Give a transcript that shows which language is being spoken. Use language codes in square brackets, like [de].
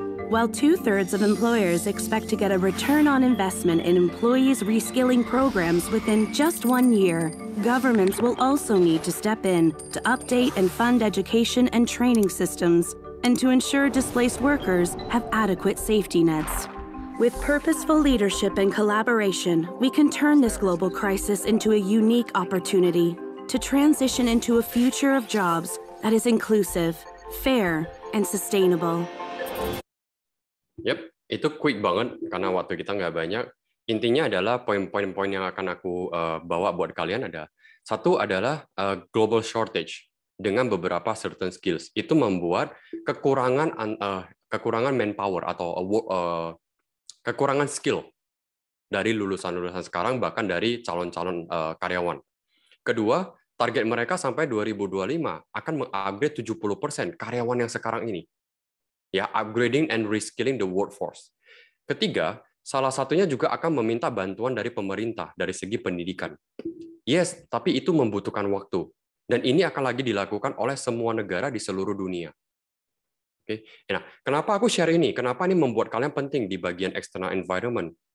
[en] While 2/3 of employers expect to get a return on investment in employees' reskilling programs within just 1 year, governments will also need to step in to update and fund education and training systems and to ensure displaced workers have adequate safety nets. With purposeful leadership and collaboration, we can turn this global crisis into a unique opportunity to transition into a future of jobs that is inclusive, fair, and sustainable. [id] Yep, itu quick banget karena waktu kita nggak banyak. Intinya adalah poin-poin yang akan aku bawa buat kalian ada. Satu adalah global shortage dengan beberapa [en] certain skills. [id] Itu membuat kekurangan manpower atau kekurangan skill dari lulusan-lulusan sekarang, bahkan dari calon-calon karyawan. Kedua, target mereka sampai 2025 akan mengupgrade 70% karyawan yang sekarang ini. [en] Ya, upgrading and reskilling the workforce. [id] Ketiga, salah satunya juga akan meminta bantuan dari pemerintah dari segi pendidikan. Yes, tapi itu membutuhkan waktu. Dan ini akan lagi dilakukan oleh semua negara di seluruh dunia. Oke. Nah, kenapa aku share ini? Kenapa ini membuat kalian penting di bagian external environment?